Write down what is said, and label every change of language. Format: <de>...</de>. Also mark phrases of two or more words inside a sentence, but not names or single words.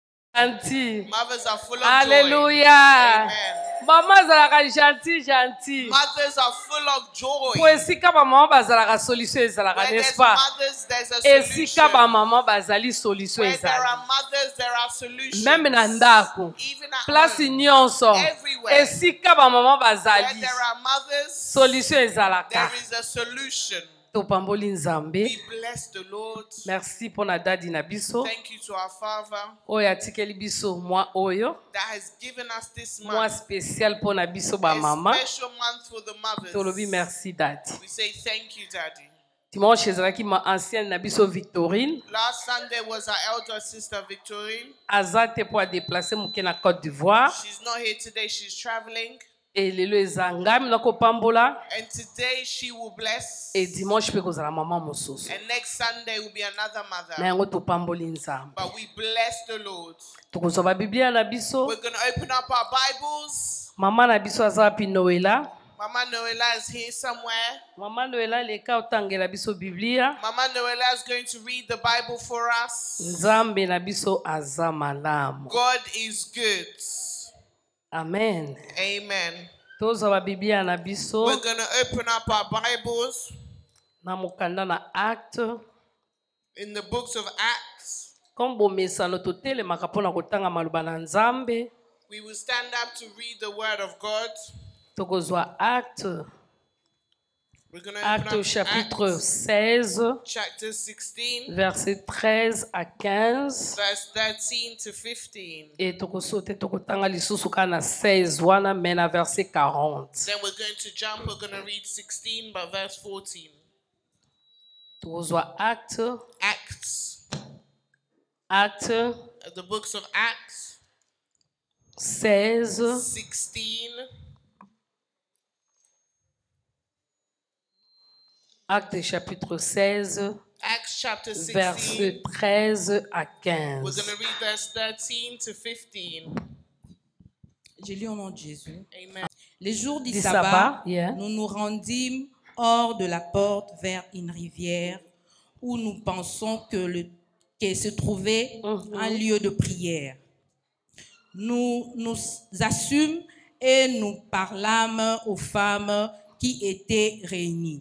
<fr>Gentil.</fr> <en>Mothers are full of</en> <fr>Alléluia.</fr> <en>joy. Amen.</en> <ln>Maman zalaka gentil.</ln> <en>Mothers are full of joy.</en> <ln>Po esika ba maman bazalaka solution ezalaka,</ln> <en>Where</en> <fr>n'est-ce</fr> <en>there's</en> <fr>pas?</fr> <en>mothers, there's a solution.</en> <ln>Esika ba maman bazali solution</ln> <en>Where there</en> <ln>ezali.</ln> <en>are mothers, there are solutions.</en> <ln>Même na ndako.</ln> <en>Even at</en> <ln>Place</ln> <en>home.</en> <ln>nyonso.</ln> <en>Everywhere.</en> <ln>Esika ba maman</ln> <en>Where</en> <ln>bazali.</ln> <en>there are mothers,</en> <ln>Solution ezalaka.</ln> <en>there is a solution.</en> <ln>Topamboli Nzambe.</ln> <en>We bless the Lord.</en> <fr>Merci pour</fr> <ln>na dadi na biso.</ln> <en>Thank you to our Father</en> <ln>Oyo atikeli biso mwa oyo.</ln> <en>that has given us this</en> <ln>Mwa</ln> <en>month,</en> <fr>spécial pour</fr> <ln>na biso ba</ln> <en>a</en> <ln>mama.</ln> <en>special month for the</en> <ln>Tolobi</ln> <en>mothers.</en> <ln>merci dadi.</ln> <en>We say thank you, Daddy.</en> <ln>Dimanche ezalaki ma ancienne na biso Victorine.</ln> <en>Last Sunday was our elder sister Victorine.</en> <ln>Azate</ln> <fr>pour déplacer</fr> <ln>muke na Côte d'Ivoire.</ln> <en>She's not here today, she's traveling.</en> <ln>Et lelo ezangami na kopambola.</ln> <en>And today she will bless.</en> <ln>Et dimanche pe kozala mama mosusu.</ln> <en>And next Sunday will be another</en> <ln>Na</ln> <en>mother.</en> <ln>yango topamboli Nzambe.</ln> <en>But we bless the Lord.</en> <ln>Tokozwa ba Biblia na biso.</ln> <en>We're going to open up our Bibles.</en> <ln>Mama na biso aza pi Noela.</ln> <en>Mama Noela is here somewhere.</en> <ln>Mama Noela leka otangela biso Biblia.</ln> <en>Mama Noela is going to read the Bible for us.</en> <ln>Nzambe na biso aza malamu.</ln> <en>God is good.</en> <ln>Amen.</ln> <en>Amen.</en> <ln>Tozwa ba Biblia na biso.</ln> <en>We're going to open up our Bibles</en> <ln>Na mokanda na acte.</ln> <en>in the books of Acts.</en> <ln>Kombo mesano totelemaka mpona kotanga maloba na Nzambe.</ln> <en>We will stand up to read the Word of God.</en> <ln>Tokozwa acte.</ln> <en>We're going to open</en> <fr>Acte au</fr> <en>up</en> <fr>chapitre</fr> <en>Acts,</en> <fr>16,</fr> <en>chapter 16,</en> <fr>versets 13 à 15.</fr> <en>verse 13 to 15.</en> <ln>Et tokosote tokotanga lisusu kana 16 wana mais na verset 40.</ln> <en>Then we're going to jump. We're going to read 16, but verse 14.</en> <ln>Tokozwa acte,</ln> <en>Acts, the books of Acts,</en> <ln>16,</ln> <en>16,</en> <fr>acte chapitre 16,</fr> <en>Acts chapter 16.</en> <fr>verset 13 à</fr> <en>We're</en> <fr>15.</fr> <en>going to read verse 13 to 15.</en> <fr>Je lis au nom de Jésus. Amen. Les jours du Du sabbat,</fr> <en>sabbat, yeah.</en> <fr>nous nous rendîmes hors de la porte vers une rivière où nous pensons que se trouvait un lieu de prière. Nous nous assûmes et nous parlâmes aux femmes qui étaient réunies.</fr>